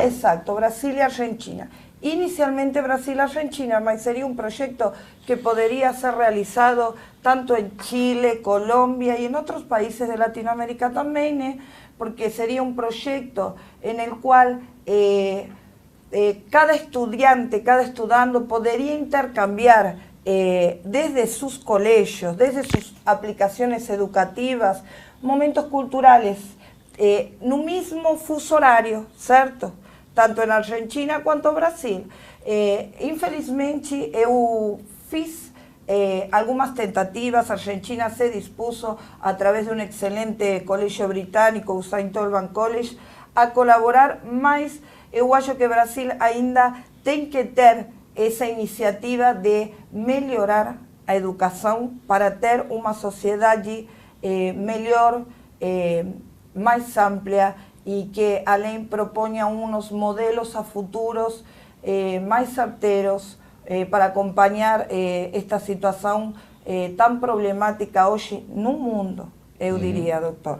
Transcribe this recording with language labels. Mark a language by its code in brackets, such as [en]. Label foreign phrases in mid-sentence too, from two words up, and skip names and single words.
[pt] Exato, Brasil e Argentina. Inicialmente Brasil e Argentina, mas seria um projeto que poderia ser realizado tanto em Chile, Colômbia e em outros países de Latinoamérica também, né? Porque seria um projeto em qual cada estudiante, cada estudante poderia intercambiar [es] desde sus colegios, desde sus aplicaciones educativas, momentos culturales, [pt] no mismo fuso horario, ¿certo? Tanto en Argentina quanto no Brasil. Infelizmente, eu fiz algumas tentativas. A Argentina [es] se dispuso, a través de [pt] um excelente colégio britânico, o St. Olban College, a colaborar, mas eu acho que o Brasil ainda tem que ter essa iniciativa de melhorar a educação para ter uma sociedade melhor, mais ampla e que além proponha uns modelos a futuros mais certeiros para acompanhar esta situação tão problemática hoje no mundo, eu diria, doutor.